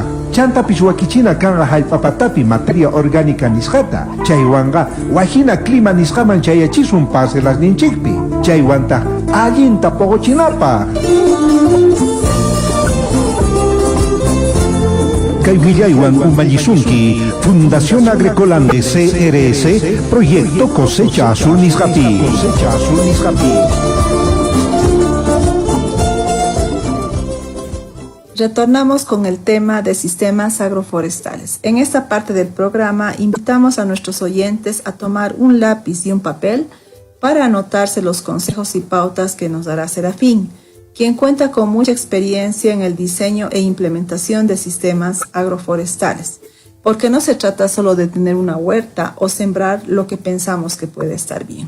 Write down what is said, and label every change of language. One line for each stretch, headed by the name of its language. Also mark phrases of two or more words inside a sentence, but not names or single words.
Quechua: Chantapis wakichina kanqa hallp'apatapi
Spanish: materia orgánica
Quechua: nisqata, chaywanqa wajina clima nisqaman chayachisun parcelas ninchikpi. chaywanta allinta pogochinapa. Kaywillaywan umallisunki Fundación Agrícola Andes CRS Proyecto Cosecha Azul Nisqapi.
Spanish: Retornamos con el tema de sistemas agroforestales. En esta parte del programa invitamos a nuestros oyentes a tomar un lápiz y un papel para anotarse los consejos y pautas que nos dará Serafín, quien cuenta con mucha experiencia en el diseño e implementación de sistemas agroforestales, porque no se trata solo de tener una huerta o sembrar lo que pensamos que puede estar bien.